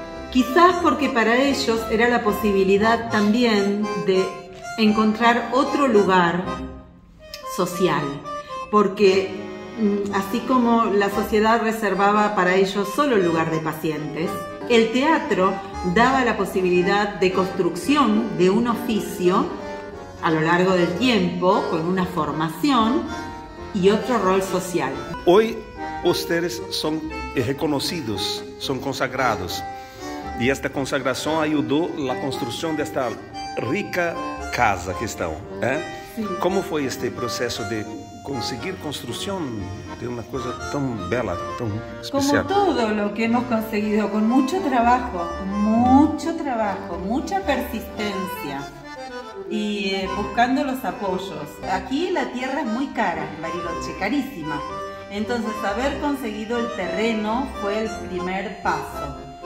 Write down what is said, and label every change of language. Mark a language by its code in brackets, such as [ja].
[es] Quizás porque para ellos era la posibilidad también de encontrar otro lugar social, porque así como la sociedad reservaba para ellos solo el lugar de pacientes, el teatro daba la posibilidad de construcción de un oficio a lo largo del tiempo, con una formación y otro rol social. Hoy ustedes son reconocidos, son consagrados. [pt] E esta consagração ajudou na construção desta rica casa que estão. Sim. Como foi este processo de conseguir construção de uma coisa tão bela, tão especial? [es] Como todo lo que hemos conseguido, con mucho trabajo, mucha persistencia y buscando los apoyos. Aquí la tierra es muy cara en Bariloche, carísima. Entonces, haber conseguido el terreno fue el primer paso.